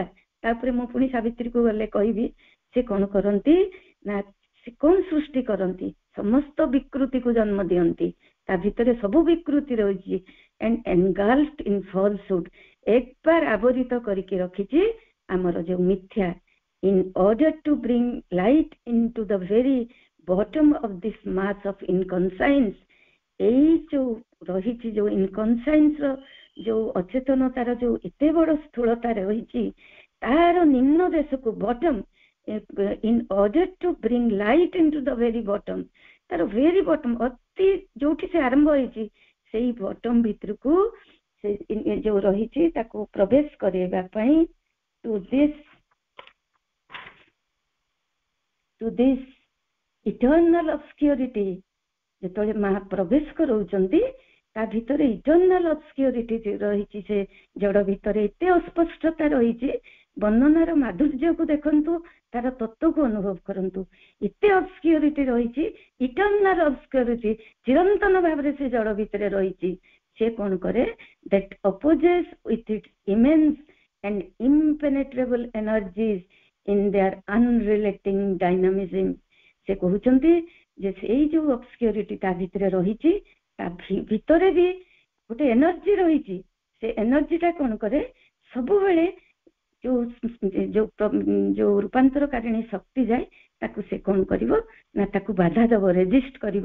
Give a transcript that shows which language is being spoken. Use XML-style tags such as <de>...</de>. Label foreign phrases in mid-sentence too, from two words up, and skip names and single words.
<or>ତାପରେ ମୁଁ ପୁଣି ସାବିତ୍ରୀକୁ ଗଲେ କହିବି ସେ କଣ କରନ୍ତି ନା, ସେ କଣ ସୃଷ୍ଟି କରନ୍ତି, ସମସ୍ତ ବିକୃତିକୁ ଜନ୍ମ ଦିଅନ୍ତି, ତା ଭିତରେ ସବୁ ବିକୃତି ରହିଛି,</or> <en>and engulfed in falsehood,</en> <or>ଏକବାର ଆବରିତ କରିକି ରଖିଛି ଆମର ଯୋଉ ମିଥ୍ୟା,</or> <en>in order to bring light into the very bottom of this mass of inconscience।</en> <or>ଏଇ ଯୋଉ ରହିଛି ଯୋଉ ଇନକନସାଇନ୍ସ ର ଯୋଉ ଅଚେତନତାର ଯୋଉ ଏତେ ବଡ ସ୍ଥୂଳତା ରହିଛି, ତାର ନିମ୍ନ ଦେଶକୁ ବଟମ,</or> <en>in order to bring light into the very bottom,</en> <or>ତାର</or> <en>very bottom,</en> <or>ଅତି ଯୋଉଠି ସେ ଆରମ୍ଭ ହେଇଛି ସେଇ ବଟମ ଭିତରକୁ ସେ ଯୋଉ ରହିଛି ତାକୁ ପ୍ରବେଶ କରିବା ପାଇଁ,</or> <en>to this eternal obscurity,</en> <or>ଯେତେବେଳେ ମା ପ୍ରବେଶ କରଉଛନ୍ତି ତା ଭିତରେ</or> <en>eternal obscurity</en> <or>ରହିଛି, ସେ ଜଡ ଭିତରେ ଏତେ ଅସ୍ପଷ୍ଟତା ରହିଛି, ବର୍ଣ୍ଣନାର ମାଧୁର୍ଯ୍ୟକୁ ଦେଖନ୍ତୁ, ତାର ତତ୍ତ୍ୱକୁ ଅନୁଭବ କରନ୍ତୁ, ଏତେ ଅବସ୍କିଅରିଟି ରହିଛି,</or> <en>eternal obscurity</en> <or>ଚିରନ୍ତନ ଭାବରେ ସେ ଜଡ ଭିତରେ ରହିଛି। ସେ କଣ କରେ,</or> <en>that opposes with its immense and impenetrable energies in their unrelenting dynamism।</en> <or>ସେ କହୁଛନ୍ତି ଯେ ସେଇ ଯୋଉ ଅବସ୍କିଅରିଟି ତା ଭିତରେ ରହିଛି, ତା ଭିତରେ ବି ଗୋଟେ ଏନର୍ଜି ରହିଛି, ସେ ଏନର୍ଜିଟା କଣ କରେ, ସବୁବେଳେ ଯୋଉ ରୂପାନ୍ତରକାରିଣୀ ଶକ୍ତି ଯାଏ ତାକୁ ସେ କଣ କରିବ ନା, ତାକୁ ବାଧା ଦବ, ରେଜିଷ୍ଟ କରିବ।</or>